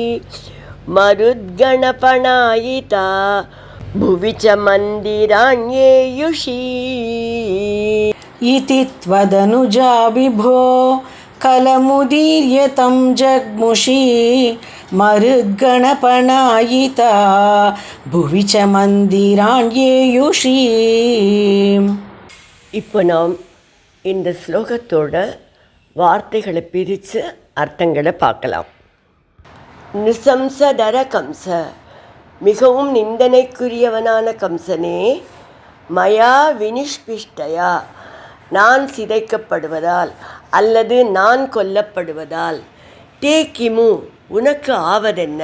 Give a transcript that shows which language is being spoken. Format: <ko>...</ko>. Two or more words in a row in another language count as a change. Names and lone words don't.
<sa>मरुद्गणपणायिता भुवि च मन्दिराण्येयुषी. इति त्वदनुजा विभो कलमुदीर्य तं जग्मुषी. मरुद्गणपणायिता भुवि च मन्दिराण्येयुषी.</sa> <ta>இப்போ நாம் இந்த ஸ்லோகத்தோட வார்த்தைகளை பிரித்து அர்த்தங்களை பார்க்கலாம்.</ta> <sa>नृशंसतर कंस,</sa> <ta>மிகவும் நிந்தனைக்குரியவனான கம்சனே,</ta> <sa>मया विनिष्पिष्टया,</sa> <ta>நான் சிதைக்கப்படுவதால் அல்லது நான் கொல்லப்படுவதால்,</ta> <sa>ते किमु,</sa> <ta>உனக்கு ஆவதென்ன,</ta>